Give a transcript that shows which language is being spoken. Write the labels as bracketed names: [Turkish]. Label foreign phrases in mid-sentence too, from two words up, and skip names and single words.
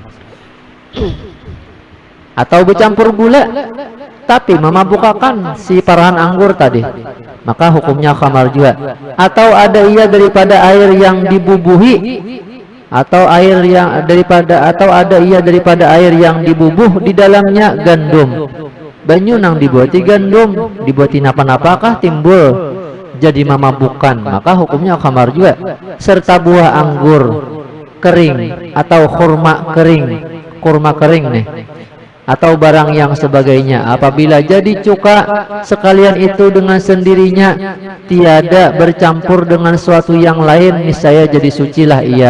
[Indonesian] Atau bercampur gula tapi memabukkan si parahan anggur tadi, maka hukumnya khamar juga. Atau ada ia daripada air yang dibubuhi, atau ada ia daripada air yang dibubuh di dalamnya gandum. [Banjar] Banyu nang dibuati gandum, dibuati napa-napakah timbul jadi memabukkan, [Indonesian] maka hukumnya khamar juga. Serta buah anggur kering atau kurma kering nih, atau barang yang sebagainya, apabila jadi cuka sekalian itu dengan sendirinya tiada bercampur dengan suatu yang lain, niscaya jadi sucilah ia.